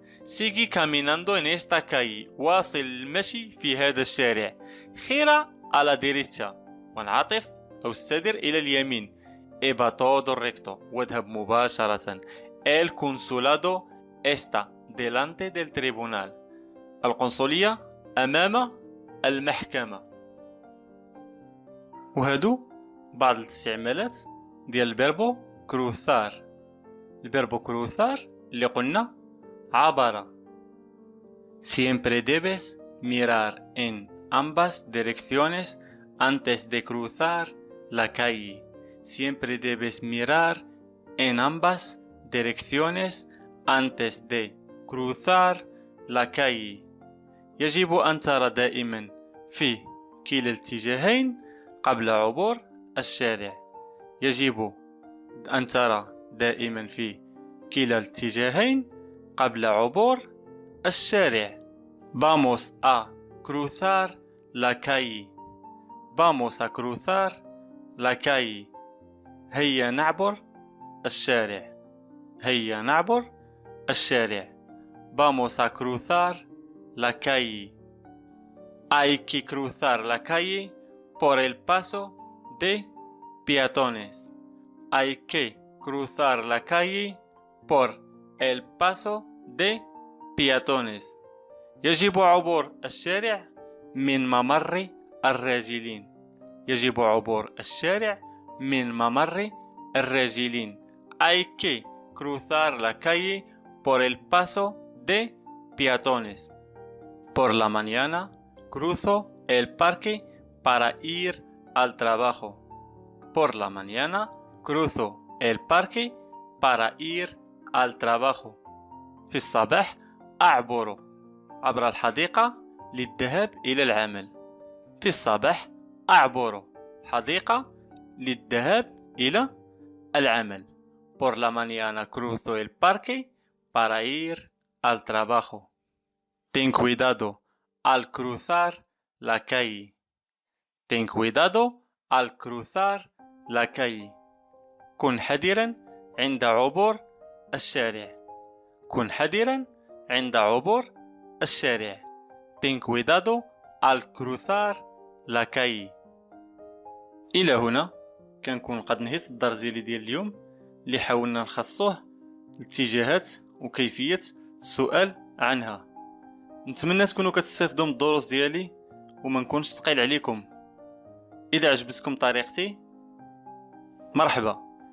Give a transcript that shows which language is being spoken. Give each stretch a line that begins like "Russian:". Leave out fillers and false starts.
Spanish: Sigue caminando en esta calle.
Arabic: واصل المشي في هذا الشارع.
Spanish: Gira a la derecha.
Arabic: وانعطف أو استدر إلى اليمين.
Spanish: Y va todo recto.
Arabic: واذهب مباشرة.
Spanish: El consulado está delante del tribunal.
Arabic: القنصلية أمام المحكمة. وهادو بعض الاستعمالات ديال الفيربو كروثار. الفيربو كروثار اللي قلنا عبر.
Spanish: Siempre debes mirar en ambas direcciones antes de cruzar la calle. Siempre debes mirar en ambas direcciones antes de cruzar la calle.
Arabic: يجب أن ترى دائما في كلا الاتجاهين قبل عبور الشارع. يجب أن ترى دائما في كلا الاتجاهين قبل عبور الشارع.
Spanish: Vamos a cruzar la calle. Vamos a cruzar la calle.
Arabic: هيا نعبر الشارع. هيا نعبر الشارع.
Spanish: Vamos a cruzar la calle. Hay que cruzar la calle por el paso de peatones. Hay que cruzar la calle por el paso de peatones.
Arabic: يجب عبور الشارع من ممر الراجلين. يجب عبور الشارع من ممر الراجلين.
Spanish: Hay que cruzar la calle por el paso de peatones. Por la mañana cruzo el parque para ir al trabajo. Por la mañana cruzo el parque para ir al trabajo.
Arabic: في الصباح أعبر عبر الحديقة للذهاب إلى العمل. في الصباح أعبر حديقة للذهاب إلى العمل.
Spanish: Por la mañana cruzo el parque para ir al trabajo. Ten cuidado al cruzar la calle. Ten cuidado al cruzar la calle.
Arabic: كن حذرا عند عبور الشارع. كن حذرا عند عبور الشارع.
Spanish: Ten cuidado al cruzar la calle.
Arabic: إلى هنا كنكون قد نهيت الدرس ديال اليوم اللي حاولنا نخصوه الاتجاهات وكيفية السؤال عنها. نتمنى تكونوا كتستافدوا من الدروس ديالي وما نكونش ثقيل عليكم. إذا عجبتكم طريقتي مرحبا.